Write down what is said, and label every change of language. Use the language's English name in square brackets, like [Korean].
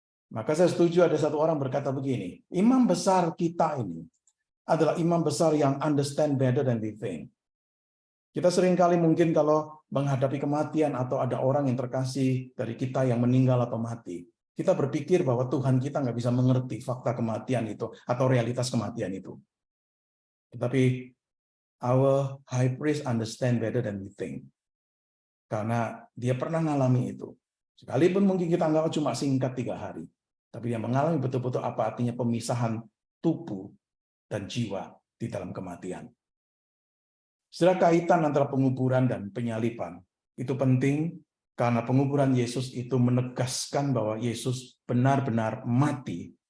[Indonesian] Maka saya setuju ada satu orang berkata begini, imam besar kita ini adalah imam besar yang [English] understand better than we think. [Indonesian] Kita seringkali mungkin kalau menghadapi kematian atau ada orang yang terkasih dari kita yang meninggal atau mati, kita berpikir bahwa Tuhan kita nggak bisa mengerti fakta kematian itu atau realitas kematian itu. Tetapi [English] our high priest understand better than we think. [Indonesian] Karena dia pernah mengalami itu. Sekalipun mungkin kita anggap cuma singkat 3 hari. Tapi dia mengalami betul-betul apa artinya pemisahan tubuh dan jiwa di dalam kematian. Setelah kaitan antara penguburan dan penyaliban, itu penting karena penguburan Yesus itu menegaskan bahwa Yesus benar-benar mati.